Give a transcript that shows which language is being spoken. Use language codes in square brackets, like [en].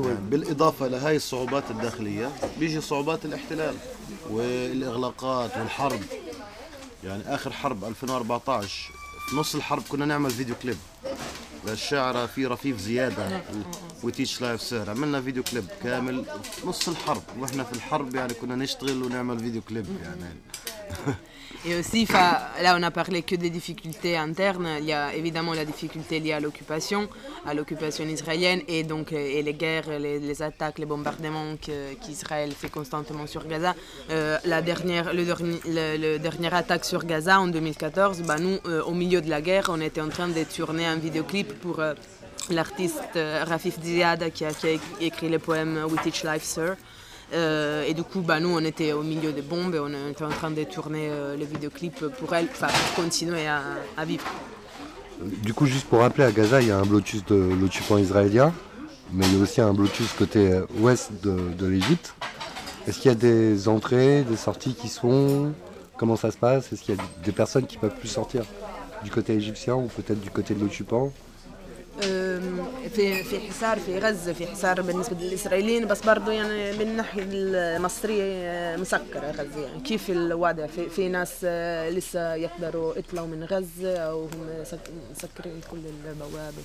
[ar] بالإضافة لهاي الصعوبات الداخلية بيجي صعوبات الاحتلال والإغلاقات والحرب. يعني آخر حرب 2014 في نص الحرب كنا نعمل فيديو كليب للشاعرة في رفيف زيادة وتيتش لايف سير، عملنا فيديو كليب كامل نص الحرب، وإحنا في الحرب يعني كنا نشتغل ونعمل فيديو كليب يعني. [fr] Et aussi, là on a parlé que des difficultés internes, il y a évidemment la difficulté liée à l'occupation israélienne, et donc et les guerres, les attaques, les bombardements qu'Israël fait constamment sur Gaza. La dernière attaque sur Gaza en 2014, nous, au milieu de la guerre, on était en train de tourner un vidéoclip pour l'artiste Rafif Ziyada qui a écrit le poème « We Teach Life, Sir ». Et du coup, nous, on était au milieu des bombes et on était en train de tourner le vidéoclip pour elle, pour continuer à vivre. Du coup, juste pour rappeler, à Gaza, il y a un blocus de l'occupant israélien, mais il y a aussi un blocus côté ouest de l'Égypte. Est-ce qu'il y a des entrées, des sorties qui sont... Comment ça se passe? Est-ce qu'il y a des personnes qui ne peuvent plus sortir du côté égyptien ou peut-être du côté de l'occupant? [ar] في حصار في غزة، في حصار بالنسبة للإسرائيليين، بس برضو يعني من ناحية المصرية مسكرة غزة، يعني كيف الوضع؟ في ناس لسه يقدروا يطلعوا من غزة أو هم مسكرين كل البوابة؟